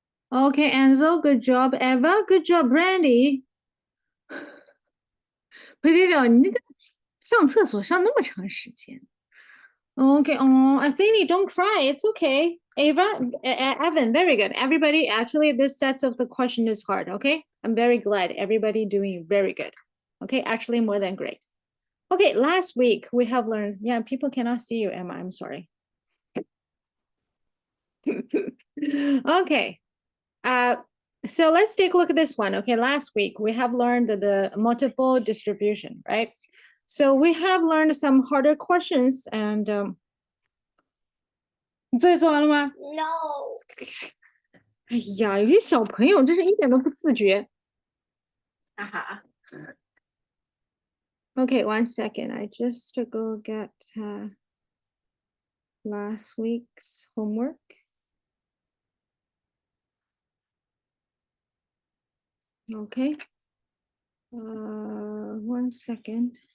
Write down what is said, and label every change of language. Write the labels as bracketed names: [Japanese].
[English] Okay, Enzo, good job. Eva, good job. Brandy. [Chinese] Potato, 你那个上厕所上那么长时间。 [English] Okay, oh, Athene, don't cry. It's okay. Ava, Evan, very good. Everybody, actually, this set of the question is hard, okay? I'm very glad everybody doing very good. Okay, actually more than great. Okay, last week we have learned, yeah, people cannot see you, Emma, I'm sorry. Okay, so let's take a look at this one. Okay, last week we have learned the multiple distribution, right? So we have learned some harder questions and [Chinese] 你作业做完了吗 [English] No. [Chinese] 哎呀，有些小朋友真是一点都不自觉。哈哈。 [English] Okay, 1 second. I just to go get last week's homework. Okay. 1 second.